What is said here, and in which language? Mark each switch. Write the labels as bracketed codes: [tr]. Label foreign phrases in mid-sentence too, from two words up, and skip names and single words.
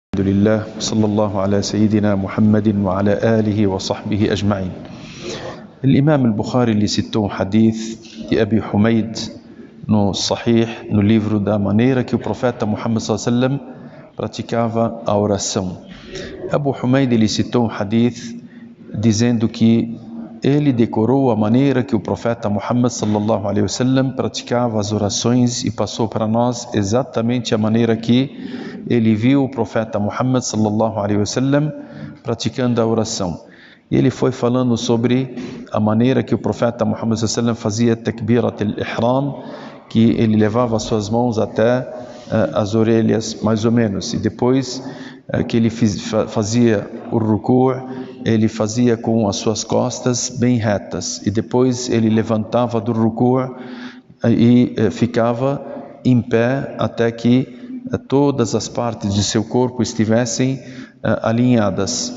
[ar] لله صلى الله على سيدنا محمد وعلى آله وصحبه أجمعين. [pt] الإمام البخاري ele citou hadith de Abi Humaid no Sahih, no livro da maneira que o profeta Muhammad [ar] صلى الله عليه وسلم [pt] praticava a oração. Abu Humaid ele citou hadith dizendo que ele decorou a maneira que o profeta Muhammad [ar] صلى الله عليه وسلم [pt] praticava as orações e passou para nós exatamente a maneira que ele viu o profeta Muhammad [ar] صلى الله عليه وسلم [pt] praticando a oração. E ele foi falando sobre a maneira que o profeta Muhammad [ar] صلى الله عليه وسلم [pt] fazia [ar] تكبيرة الإحرام, [pt] que ele levava as suas mãos até as orelhas mais ou menos, e depois que ele fazia o ruku', ele fazia com as suas costas bem retas, e depois ele levantava do ruku' e ficava em pé até que todas as partes de seu corpo estivessem alinhadas.